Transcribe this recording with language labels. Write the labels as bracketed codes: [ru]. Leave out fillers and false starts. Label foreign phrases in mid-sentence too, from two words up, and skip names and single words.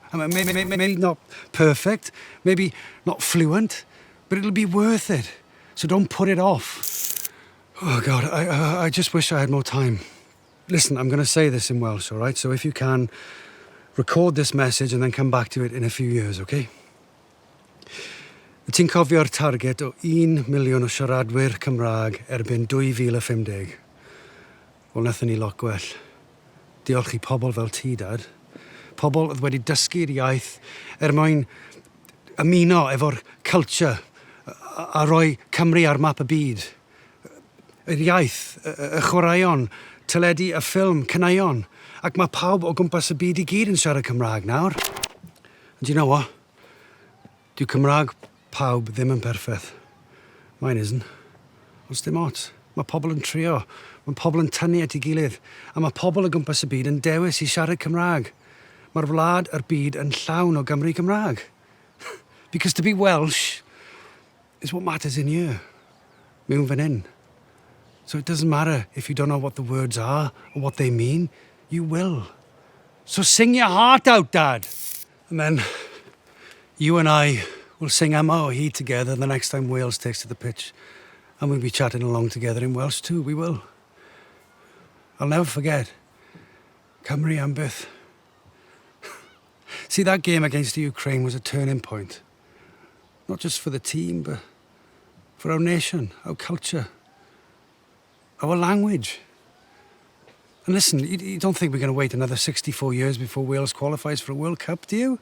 [en] I mean, maybe not perfect, maybe not fluent, but it'll be worth it. So don't put it off. Oh, God, I just wish I had more time. Listen, I'm going to say this in Welsh, all right? So if you can, record this message and then come back to it in a few years, okay? [cy] Ti'n cofio'r target o 1 miliwn o siaradwyr Cymraeg erbyn 2050. Wel, nathon ni lot gwell. Diolch I pobl fel ti, Dad. Pobl oedd wedi dysgu'r iaith mwyn ymuno efo'r culture a rhoi Cymru ar map y byd. Yr iaith, y chwaraeon, teledu y ffilm, caneuon. Ac mae pawb o gwmpas y byd I gyd yn siarad Cymraeg nawr. [en] And do you know what? [cy] Dyw Cymraeg pawb ddim yn perffaith. [en] Mine isn't. [cy] Ond dim ots. Mae pobl yn trio. Mae pobl yn tynnu at ei gilydd. A mae pobl o gwmpas y byd yn dewis I siarad Cymraeg. Mae'r wlad a'r byd yn llawn o Gymru Cymraeg. [en] Because to be Welsh is what matters in here. [cy] Mewn fan hyn. [en] So it doesn't matter if you don't know what the words are or what they mean. You will. So sing your heart out, Dad. And then you and I will sing efo'i together the next time Wales takes to the pitch. And we'll be chatting along together in Welsh too, we will. I'll never forget. [cy] Cymru am byth. [en] See, that game against the Ukraine was a turning point. Not just for the team, but for our nation, our culture, our language. And listen, you don't think we're going to wait another 64 years before Wales qualifies for a World Cup, do you?